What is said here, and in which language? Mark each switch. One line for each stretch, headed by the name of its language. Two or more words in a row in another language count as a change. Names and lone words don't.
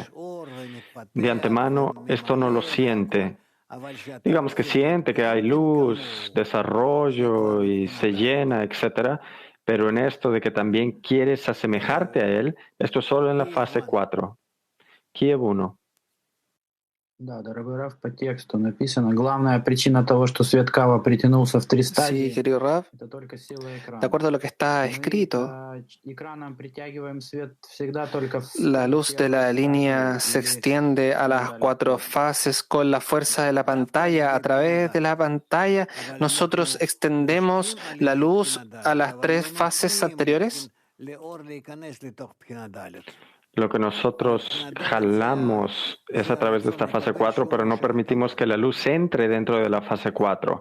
Spanish: De antemano, esto no lo siente. Digamos que siente que hay luz, desarrollo y se llena, etc. Pero en esto de que también quieres asemejarte a él, esto es solo en la fase 4. Kiev 1.
Russian: Да, дорогой Рав, по тексту написано, главная причина того, что свет Кава притянулся в 3 стадии,
Spanish: Sí, querido Rav,
Russian: это только сила
Spanish: de
Russian: экрана.
Spanish: acuerdo a lo que está
Russian: Мы
Spanish: escrito,
Russian: экраном притягиваем свет всегда только в
Spanish: la luz de la línea se extiende a las 4 fases con la fuerza de la pantalla. A través de la pantalla, nosotros extendemos la luz a las 3 fases anteriores. Lo que nosotros jalamos es a través de esta fase 4, pero no permitimos que la luz entre dentro de la fase 4.